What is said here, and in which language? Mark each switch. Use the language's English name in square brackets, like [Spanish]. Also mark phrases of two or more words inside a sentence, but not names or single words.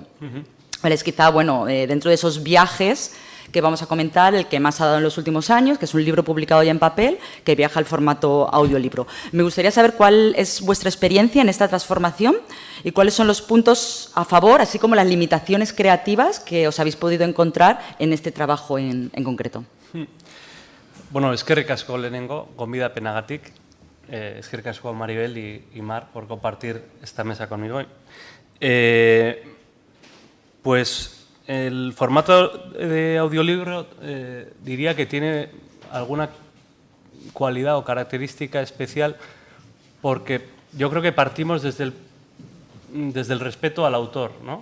[Spanish] Es quizá, bueno, dentro de esos viajes que vamos a comentar, el que más ha dado en los últimos años, que es un libro publicado ya en papel, que viaja al formato audiolibro. Me gustaría saber cuál es vuestra experiencia en esta transformación y cuáles son los puntos a favor, así como las limitaciones creativas que os habéis podido encontrar en este trabajo en concreto. [Basque] Bueno, eskerrik asko lehenengo, gonbidapenagatik. Eskerrik asko [Spanish] Maribel y Mar por compartir esta mesa conmigo. Pues el formato de audiolibro diría que tiene alguna cualidad o característica especial, porque yo creo que partimos desde el respeto al autor, ¿no?